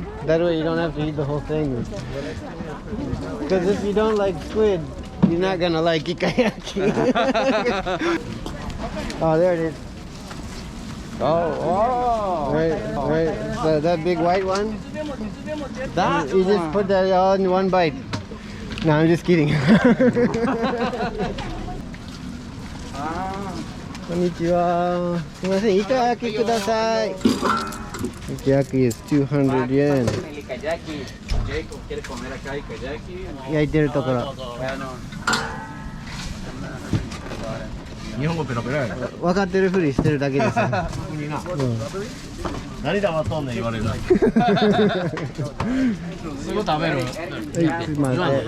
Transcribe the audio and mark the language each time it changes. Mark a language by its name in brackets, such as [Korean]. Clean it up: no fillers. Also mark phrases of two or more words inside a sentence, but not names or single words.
[English] That way you don't have to eat the whole thing. Because if you don't like squid, you're not gonna like ikayaki. Oh, there it is. Oh. Right. So that big white one. That You just put that all in one bite. No, I'm just kidding. [Japanese] Konnichiwa. すみません、いか焼きください. [English] Ikayaki is 200 yen. Ikayaki. [Spanish] Jacob quiere comer acá ikayaki. [Japanese] 焼いてるところ。日本語ペラペラやな。分かってるふりしてるだけです。何黙っとんねん言われる。すぐ食べる。すいません。